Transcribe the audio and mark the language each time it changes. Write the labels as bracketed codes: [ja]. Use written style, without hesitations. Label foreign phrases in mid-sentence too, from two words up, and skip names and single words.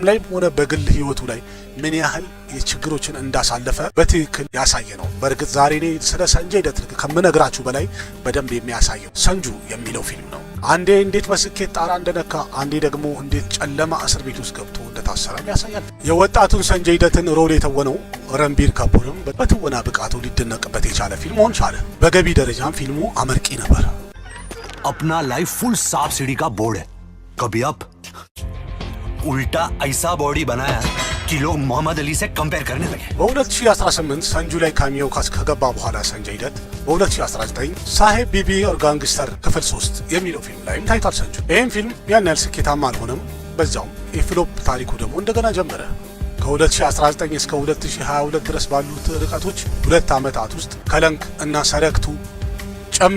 [am] ላይ ሆነ በግል ህይወቱ ላይ ምን ያህል የችግሮችን እንዳሳለፈ በትክክል ያሳየ ነው። በእርግጥ ዛሬ እኔ ስለ ሰንጀይ ደት ከምነግራችሁ በላይ በደንብ የሚያሳየው ሰንጁ የሚለው ፊልም ነው። አንዴ እንዴት በስኬት ጣራ እንደነካ፣ አንዴ ደግሞ እንዴት ጨለማ እስር ቤት ውስጥ ገብቶ እንደታሰረም ያሳያል። የወጣቱን ሰንጀይ ደትን ሮል የተወነው ረንቢር ካፑርም በትወና ብቃቱ ሊደነቅበት የቻለ ፊልም ሆን ቻለ። በገቢ ደረጃም ፊልሙ አመርቂ ነበር። [hi] अपना लाइफ फुल सांप सीढ़ी का बोर्ड है, कभी अप उल्टा ऐसा बॉडी बनाया कि लोग मोहम्मद अली से कंपेयर करने लगे। [am] በ2018 ሰንጁ ላይ ካሚዮ ከገባ በኋላ ሰንጀይ ደት በ2019 ሳሄብ ቢቢ ኦር ጋንግስተር ክፍል 3 የሚለው ፊልም ላይ ታይቷል ሰንጁ። ይህም ፊልም ያን ያህል ስኬታማ አልሆነም። በዛውም የፍሎፕ ታሪኩ ደግሞ እንደገና ጀመረ። ከ2019 እስከ 2022 ድረስ ባሉት ርቀቶች 2 ዓመታት ውስጥ ከለንክ እና ሰረክቱ ጨምሮ